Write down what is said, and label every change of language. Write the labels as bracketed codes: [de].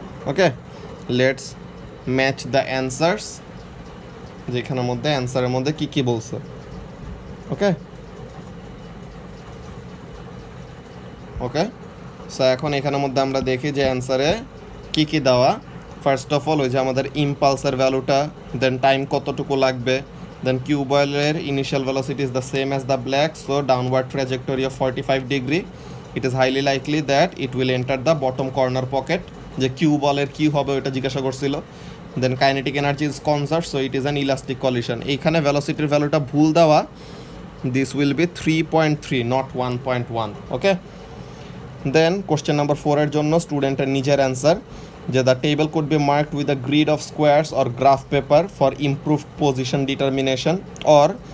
[bn] Okay, [en] let's match the answers, [bn] যেখানের মধ্যে অ্যান্সারের মধ্যে কী কী বলছে। ওকে ওকে, সো এখন এখানের মধ্যে আমরা দেখি যে অ্যান্সারে কী কী দেওয়া। [en] first of all [bn] ওই যে আমাদের ইম্পালসের ভ্যালুটা, [en] Then time কতটুকু লাগবে, then cube oiler initial velocity is the same as the black, so downward trajectory of 45 degree. It is highly likely that it will enter the bottom corner pocket. [bn] যে cube বলের কি হবে ওটা জিজ্ঞাসা করছিল। [en] Then kinetic energy is conserved, so it is an elastic collision. [bn] এইখানে ভেলোসিটির ভ্যালুটা ভুল দেওয়া, [en] This will be 3.3 not 1.1। Okay, then question number 4 [bn] এর জন্য স্টুডেন্টের নিজের অ্যান্সার, [en] যে the table could be marked with a grid of squares or graph paper for improved position determination, or